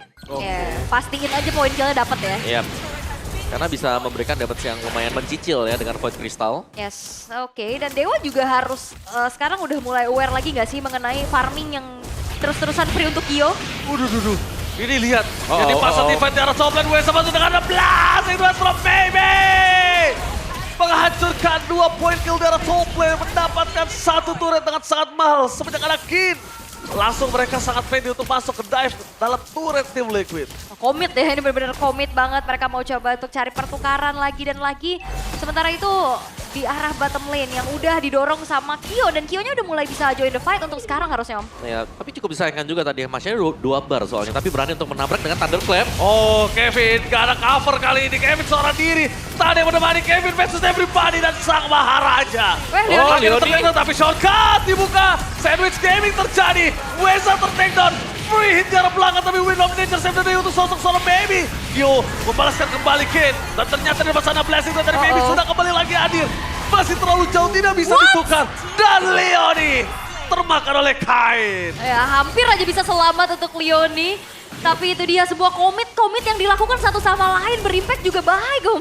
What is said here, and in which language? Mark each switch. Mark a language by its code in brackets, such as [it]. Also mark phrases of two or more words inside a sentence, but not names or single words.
[id] Ya, pastiin aja poin killnya dapat ya. Iya. Karena bisa memberikan damage yang lumayan mencicil ya dengan Void Crystal. Yes, oke. Dan Dewa juga harus sekarang udah mulai aware lagi gak sih mengenai farming yang terus-terusan free untuk Kyo? Duh. Ini lihat. Oh, Jadi pas oh. event di arah [en] top lane [id] WSA masuk dengan 16. Itu from Baby. Menghancurkan 2 poin kill di arah [en] top lane. [id] Mendapatkan 1 turret dengan sangat mahal. Semenjak ada Kin. Langsung mereka sangat pede untuk masuk ke dive dalam turret tim Liquid. Komit ya, ini benar-benar komit banget. Mereka mau coba untuk cari pertukaran lagi dan lagi. Sementara itu di arah [en] bottom lane [id] yang udah didorong sama Kyo. Dan Kyo-nya udah mulai bisa [en] join the fight [id] untuk sekarang harusnya Om. Ya, tapi cukup disayangkan juga tadi Masnya 2 bar soalnya. Tapi berani untuk menabrak dengan Thunderclap. Oh Kevin, gak ada cover kali ini. Kevin seorang diri. Tadi yang menemani Kevin [en] versus everybody [id] dan sang Maharaja. Leoni. Tertakedown tapi shortcut dibuka. [en] Sandwich gaming [id] terjadi. Wesa tertakedown. [en] Free hit [id] jarak belakang tapi Wind of Nature [en] save the day [id] untuk sosok seorang Baby. Kyo membalaskan kembali Kin. Dan ternyata di sana blessing dari Baby sudah kembali lagi hadir. Masih terlalu jauh tidak bisa ditukar. Dan Leoni termakan oleh Kain. Ya, hampir aja bisa selamat untuk Leoni. Tapi itu dia sebuah komit yang dilakukan satu sama lain berimpact juga baik Om.